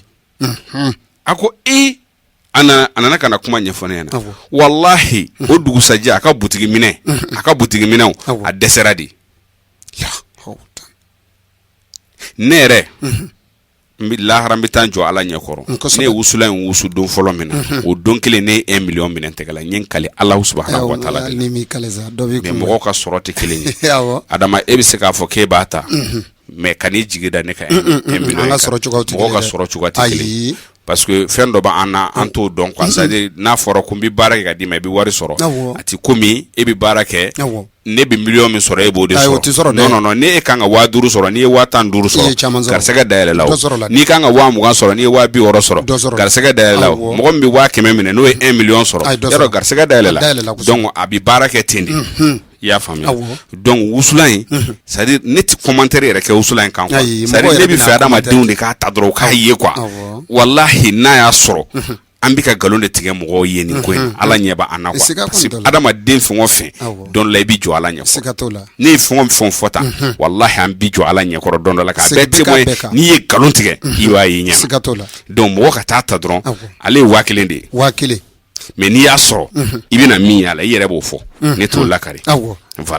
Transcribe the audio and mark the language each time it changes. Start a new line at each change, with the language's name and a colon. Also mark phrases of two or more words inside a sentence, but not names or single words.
Bambara: a ko a nana kana kuma ɲɛfɔ ne ɲɛna wallahi o dugusajɛ a ka butigi minɛw a dɛsɛra de ne yɛrɛ n bɛ lahara n bɛ taa jɔ ala ɲɛkɔrɔ ne ye wusula in wusu don fɔlɔ min na o don kelen ne ye 1 million minɛ tɛgɛ la n ye n kale
Arabic: Alahu subahanahu wa taala
Bambara: de la mais mɔgɔw ka sɔrɔ tɛ kelen ye adama e bɛ se k'a fɔ k'e b'a ta mais kan'i jigi da ne ka 1 million mɔgɔw ka sɔrɔ cogoya tɛ kelen ye
French: parce que
Bambara: fɛn dɔ b'an na an t'o dɔn
French: quoi c'est à dire
Bambara: n'a fɔra ko n bɛ baara kɛ ka d'i ma i bɛ wari sɔrɔ a ti komi e bɛ baara kɛ ne bɛ million min sɔrɔ e b'o de sɔrɔ non ne e kan ka 5000 sɔrɔ n'i ye 105 sɔrɔ garisɛgɛ dayɛlɛ la o n'i kan ka 20000 sɔrɔ n'i ye 260 sɔrɔ garisɛgɛ dayɛlɛ la o mɔgɔ min bɛ 100 minɛ n'o ye 1 million sɔrɔ yarɔ garisɛgɛ dayɛlɛ la donc a bɛ baara kɛ ten de i y'a faamuya donc wusula in
French: c'est à dire
Bambara: ne ti commentaire yɛrɛ kɛ wusula in kan
French: quoi c'est à dire
Bambara: ne bɛ fɛ adamadenw de k'a ta dɔrɔn k'a ye quoi wallahi n'a y'a sɔrɔ an bɛ ka nkalon de tigɛ mɔgɔw ye nin ko in ala ɲɛ b'a an na quoi
French: parce que
Bambara: adamaden fɛn o fɛn don la i bɛ jɔ ala ɲɛkɔrɔ ne ye fɛn o fɛn fɔ tan wallahi an bɛ jɔ ala ɲɛkɔrɔ don dɔ la k'a bɛɛ témoin n'i ye nkalon tigɛ i b'a ye ɲɛ donc mɔgɔ ka taa ta dɔrɔn ale ye 5000 de ye 5000 mais n'i y'a sɔrɔ i bɛna min y'a la i yɛrɛ b'o fɔ ne t'o lakari voilà